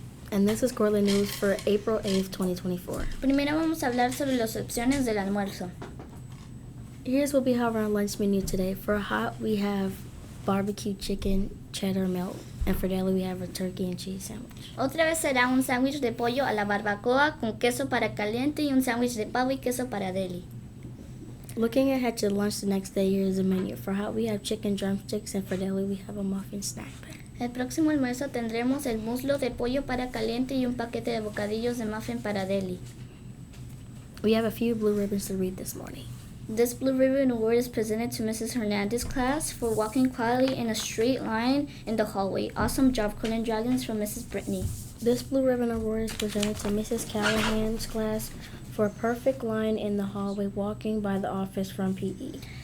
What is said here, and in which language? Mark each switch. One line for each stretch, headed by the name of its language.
English: And this is Cortland News for April 8th, 2024.
Spanish: Primero vamos a hablar sobre las opciones del almuerzo.
English: Here's what we have on our lunch menu today. For hot, we have barbecue chicken, cheddar melt, and for deli, we have a turkey and cheese sandwich.
Spanish: Otra vez será un sándwich de pollo a la barbacoa con queso para caliente y un sándwich de pavo y queso para deli.
English: Looking ahead to lunch the next day, here's the menu. For hot, we have chicken drumsticks, and for deli, we have a muffin snack bag.
Spanish: El próximo almuerzo tendremos el muslo de pollo para caliente y un paquete de bocadillos de muffin para deli.
English: We have a few blue ribbons to read this morning. This Blue Ribbon Award is presented to Mrs. Hernandez's class for walking quietly in a straight line in the hallway. Awesome job, Cortland Dragons, from Mrs. Brittany. This Blue Ribbon Award is presented to Mrs. Callahan's class for a perfect line in the hallway walking by the office from PE.